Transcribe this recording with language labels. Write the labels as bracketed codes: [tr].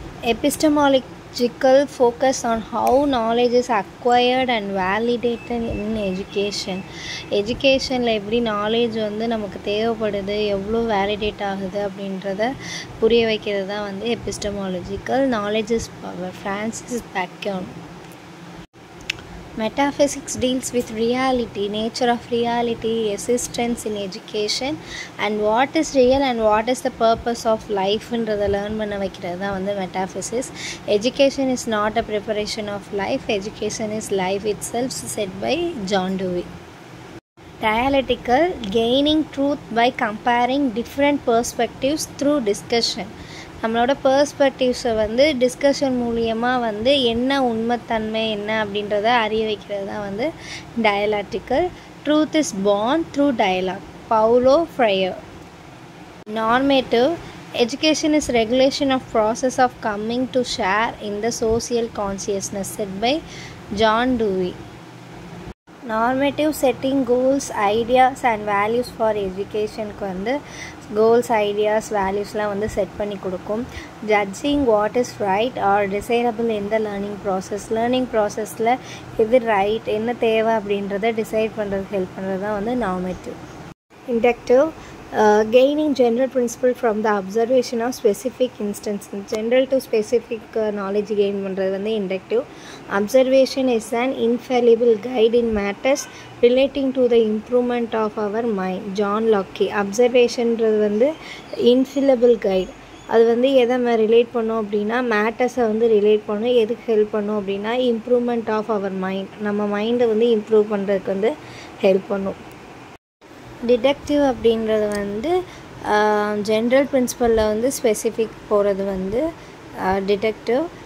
[en] Epistemological focus on how knowledge is acquired and validated in education. [ta] எஜுகேஷனில் எப்படி knowledge வந்து நமக்கு தேவைப்படுது, எவ்வளோ வேலிடேட் ஆகுது அப்படின்றத புரிய வைக்கிறது தான் வந்து epistemological. [en] Knowledge is power. Francis Bacon. Metaphysics deals with reality, nature of reality, existence in education, and what is real and what is the purpose of life [ta] ன்றதை learn பண்ண வைக்கிறது தான் வந்து metaphysics. [en] Education is not a preparation of life, education is life itself, said by John Dewey. Dialectical, gaining truth by comparing different perspectives through discussion. [ta] நம்மளோட பெர்ஸ்பெக்டிவ்ஸை வந்து discussion மூலியமாக வந்து என்ன உண்மைத்தன்மை என்ன அப்படின்றத அறிய வைக்கிறது தான் வந்து டயலாக்டிக்கல். [en] Truth is born through dialogue. Paulo Freire. Normative, education is regulation of process of coming to share in the social consciousness, said by John Dewey. [ta] Normative, [en] setting goals, ideas and values for [ta] எஜுகேஷனுக்கு வந்து goals, ideas, வேல்யூஸ்லாம் வந்து set பண்ணி கொடுக்கும். [en] Judging what is right or desirable in the learning process. [ta] Learning ப்ராசஸில் எது right, என்ன தேவை அப்படின்றத decide பண்ணுறதுக்கு ஹெல்ப் பண்ணுறது தான் வந்து normative. [en] Inductive, gaining general principle from the observation of specific instances. General to specific knowledge gain [ta] பண்ணுறது வந்து [en] inductive. Observation is an infallible guide in matters relating to the improvement of our mind. John Locke. [ta] Observationன்றது வந்து [en] infallible guide. [ta] அது வந்து எதை relate பண்ணோம் அப்படின்னா மேட்டர்ஸை வந்து relate பண்ணும். எதுக்கு ஹெல்ப் பண்ணும் அப்படின்னா [en] improvement of our mind, [ta] நம்ம மைண்டை வந்து இம்ப்ரூவ் பண்ணுறதுக்கு வந்து ஹெல்ப் பண்ணும். டிடக்டிவ் அப்படின்றது வந்து ஜென்ரல் பிரின்சிபலில் வந்து ஸ்பெசிஃபிக் போகிறது வந்து டிடக்டிவ்.